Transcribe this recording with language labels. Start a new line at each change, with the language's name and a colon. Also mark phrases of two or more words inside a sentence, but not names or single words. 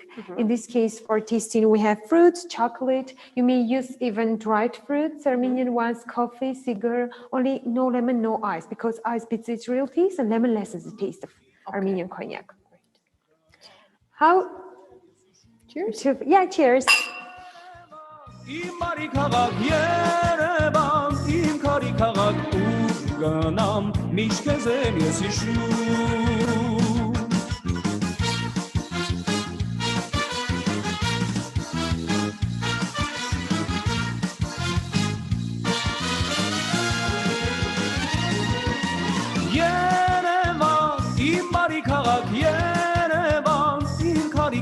English: In this case, for tasting, we have fruits, chocolate. You may use even dried fruits, Armenian ones, coffee, cigar, only no lemon, no ice, because ice beats its real taste and lemon lessens the taste of Armenian cognac. How? Cheers. Yeah, cheers.
Armenian: Իմ բարի քաղաք Երևան, իմ քարի քաղաք ու գնամ միշտ քեզ եմ ես հիշում Երևան, իմ բարի քաղաք Երևան, իմ քարի